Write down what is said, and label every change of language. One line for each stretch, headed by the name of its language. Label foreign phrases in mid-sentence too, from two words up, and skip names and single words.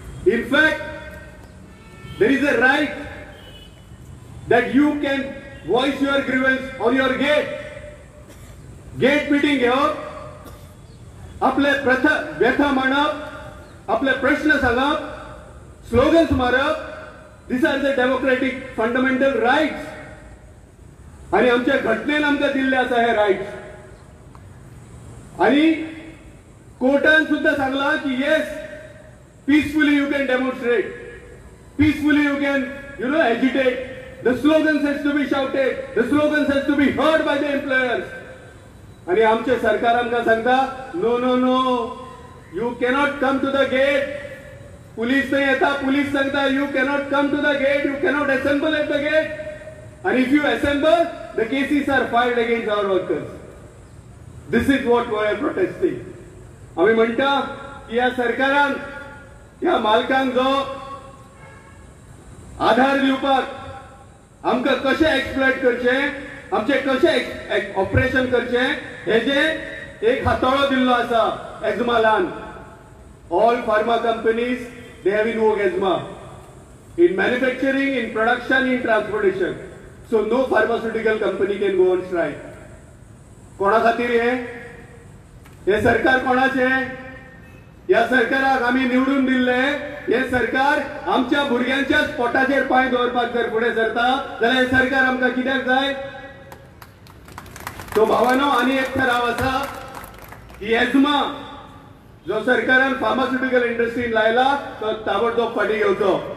English: In fact, there is a right that you can voice your grievance on your gate. Gate meeting
Konkani: घेवप, आपले व्यथा मांडप, आपले प्रश्न सांगप, स्लोगन्स मारप.
English: These are the democratic fundamental rights.
Konkani: आणि आमच्या घटनेन आमकां दिल्ले आसा हे राइट्स. आणि कोर्टान सुद्धा सांगला की
English: येस, peacefully you can demonstrate, peacefully you can agitate. The slogans has to be shouted, the slogans has to be heard by the employers.
Konkani: आणि आमचे सरकार आमकां सांगता
English: no no no, you cannot come to the gate.
Konkani: पुलिस नाही येता, पुलिस सांगता
English: you cannot come to the gate, you cannot assemble at the gate. And if you assemble, the cases are filed against our workers. This is what we are protesting.
Konkani: आम्ही म्हणता की या सरकारान या मालकांक जो आधार दिवपाक आमकां कशें एक्सप्लॉइट करचे, आमचे कशें ऑपरेशन करचे, हेजे एक हातोळो दिल्लो आसा एजमालान.
English: All pharma companies, they have invoked ESMA in manufacturing, in production, in transportation. So no pharmaceutical company can go on strike.
Konkani: कोणा खातीर हे सरकार कोणाचे? या सरकाराक आम्ही निवडून दिल्ले. हे सरकार आमच्या भुरग्यांच्याच पोटाचेर पांय दवरपाक जर फुडें सरता जाल्यार हे सरकार आमकां कित्याक जाय? तो भावानो, आनी एक ठराव आसा की एजमा जो सरकारान फार्मास्युटिकल इंडस्ट्रीन लायला तो ताबडतोब फाटी घेवचो.